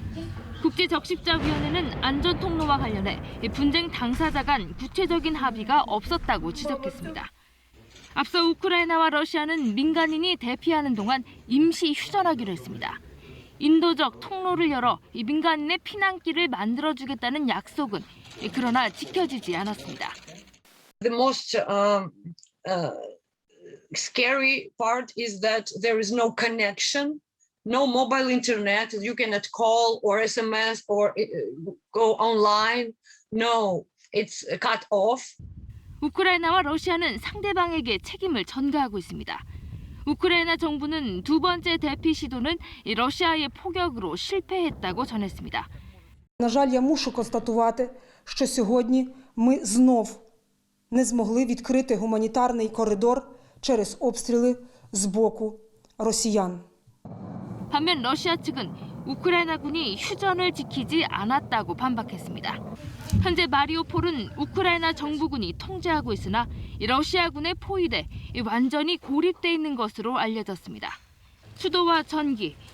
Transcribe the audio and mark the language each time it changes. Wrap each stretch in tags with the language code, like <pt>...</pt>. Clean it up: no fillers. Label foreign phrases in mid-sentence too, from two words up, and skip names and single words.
<ko>국제적십자위원회는 안전 통로와 관련해 분쟁 당사자 간 구체적인 합의가 없었다고 지적했습니다. 앞서 우크라이나와 러시아는 민간인이 대피하는 동안 임시 휴전하기로 했습니다. 인도적 통로를 열어 이 민간인의 피난길을 만들어주겠다는 약속은 그러나 지켜지지 않았습니다.</ko> <en>The most scary part is that there is no connection, no mobile internet. You cannot call or SMS or go online. No, it's cut off.</en> <ko>우크라이나와 러시아는 상대방에게 책임을 전가하고 있습니다. 우크라이나 정부는 두 번째 대피 시도는 러시아의 포격으로 실패했다고 전했습니다.</ko> <uk>На жаль, я мушу констатувати, що сьогодні ми знов не змогли відкрити гуманітарний коридор через обстріли з боку росіян.</uk> <ko>반면 러시아 측은 우크라이나군이 휴전을 지키지 않았다고 반박했습니다. 현재 마리우폴은 우크라이나 정부군이 통제하고 있으나 러시아군에 포위돼 완전히 고립돼 있는 것으로 알려졌습니다. 수도와 전기,</ko>